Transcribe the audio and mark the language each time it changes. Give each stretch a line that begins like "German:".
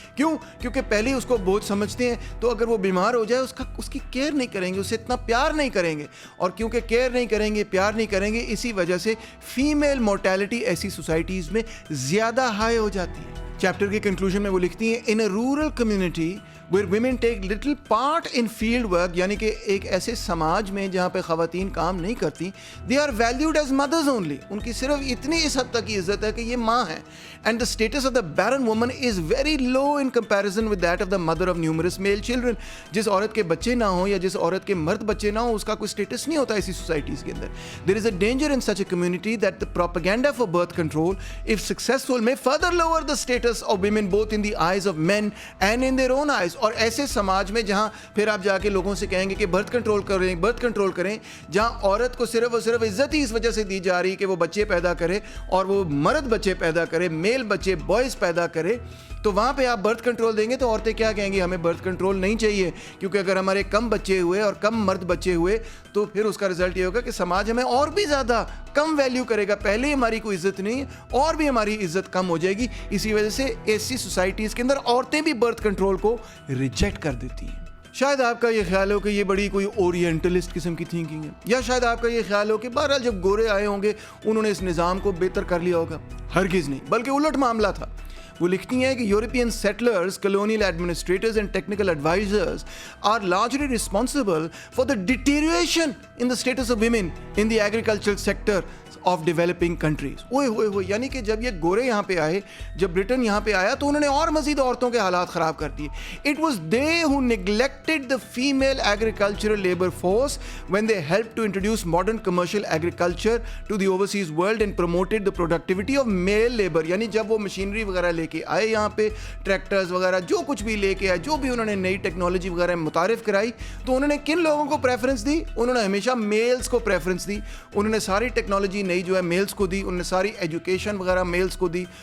Urdu: کیوں؟ کیونکہ پہلے اس کو بوجھ سمجھتے ہیں, تو اگر وہ بیمار ہو جائے اس کی کیئر نہیں کریں گے, اسے اتنا پیار نہیں کریں گے, اور کیونکہ کیئر نہیں کریں گے, پیار نہیں کریں گے, اسی وجہ سے فیمیل مورٹیلٹی ایسی سوسائٹیز میں زیادہ ہائی ہو جاتی ہے. چیپٹر کے کنکلوژن میں وہ لکھتی ہیں,
English: in a rural community where women take little part in field work,
Urdu: یعنی کہ ایک ایسے سماج میں جہاں پہ خواتین کام نہیں کرتی,
English: they are valued as mothers only,
Urdu: ان کی صرف اتنی اس حد تک کی عزت ہے کہ یہ ماں ہیں.
English: And the status of the barren woman is very low in comparison with that of the mother of numerous male children.
Urdu: جس عورت کے بچے نہ ہوں یا جس عورت کے مرد بچے نہ ہوں اس کا کوئی اسٹیٹس نہیں ہوتا ایسی سوسائٹیز کے اندر.
English: There is a danger in such a community that the propaganda for birth control, if successful, may further lower the status of women both in the eyes of men and in their own eyes.
Urdu: اور ایسے سماج میں جہاں پھر آپ جا کے لوگوں سے کہیں گے کہ برتھ کنٹرول کریں, جہاں عورت کو صرف اور صرف عزت ہی اس وجہ سے دی جا رہی کہ وہ بچے پیدا کرے, اور وہ مرد بچے پیدا کرے, میل بچے بوائز پیدا کرے, تو وہاں پہ آپ برتھ کنٹرول دیں گے تو عورتیں کیا کہیں گی, ہمیں برتھ کنٹرول نہیں چاہیے, کیونکہ اگر ہمارے کم بچے ہوئے اور کم مرد بچے ہوئے تو پھر اس کا رزلٹ یہ ہوگا کہ سماج ہمیں اور بھی زیادہ کم ویلیو کرے گا, پہلے ہماری کوئی عزت نہیں ہے اور بھی ہماری عزت کم ہو جائے گی. اسی وجہ سے ایسی سوسائٹیز کے اندر عورتیں بھی برتھ کنٹرول کو ریجیکٹ کر دیتی ہیں. شاید آپ کا یہ خیال ہو کہ یہ بڑی کوئی اورینٹلسٹ قسم کی تھنکنگ ہے, یا شاید آپ کا یہ خیال ہو کہ بہرحال جب گورے آئے ہوں گے انہوں نے اس نظام کو بہتر کر لیا ہوگا. ہرگز نہیں, بلکہ الٹ معاملہ تھا. وہ لکھتی ہیں کہ
English: European settlers, colonial administrators and technical advisors are largely responsible for the deterioration in the status of women in the agricultural sector of developing countries.
Urdu: اوئے یعنی کہ جب یہ گورے یہاں پہ آئے, جب برٹن یہاں پہ آیا تو انہوں نے اور مزید عورتوں کے حالات خراب کر دیے.
English: It was they who neglected the female agricultural labor force when they helped to introduce modern commercial agriculture to the overseas world and promoted the productivity of male labor.
Urdu: یعنی جب وہ مشینری وغیرہ لے کے آئے یہاں پہ, ٹریکٹرز وغیرہ جو کچھ بھی لے کے آئے, جو بھی انہوں نے نئی ٹیکنالوجی وغیرہ متعارف کرائی, تو انہوں نے کن لوگوں کو پریفرنس دی, انہوں نے ہمیشہ میلز کو پریفرنس دی. انہوں نے ساری ٹیکنالوجی نئی جو ہے میلز کو دی, انہوں نے ساری ایجوکیشن وغیرہ میلز کو دی.